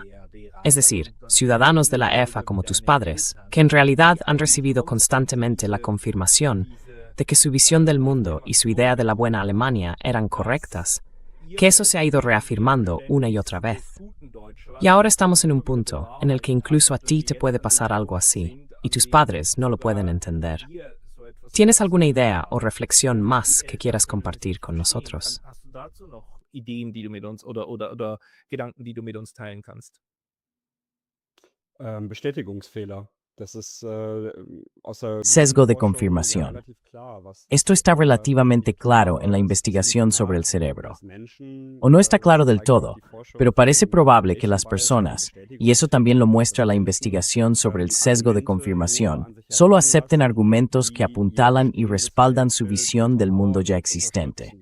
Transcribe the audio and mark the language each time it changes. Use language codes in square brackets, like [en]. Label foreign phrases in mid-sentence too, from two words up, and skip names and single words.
[es] Es decir, ciudadanos de la EFA como tus padres, que en realidad han recibido constantemente la confirmación de que su visión del mundo y su idea de la buena Alemania eran correctas, que eso se ha ido reafirmando una y otra vez. Y ahora estamos en un punto en el que incluso a ti te puede pasar algo así, y tus padres no lo pueden entender. ¿Tienes alguna idea o reflexión más que quieras compartir con nosotros? [de] Ideen, die du mit uns oder Gedanken, die du mit uns teilen kannst? Bestätigungsfehler. [es] Sesgo de confirmación. Esto está relativamente claro en la investigación sobre el cerebro. O no está claro del todo, pero parece probable que las personas, y eso también lo muestra la investigación sobre el sesgo de confirmación, solo acepten argumentos que apuntalan y respaldan su visión del mundo ya existente.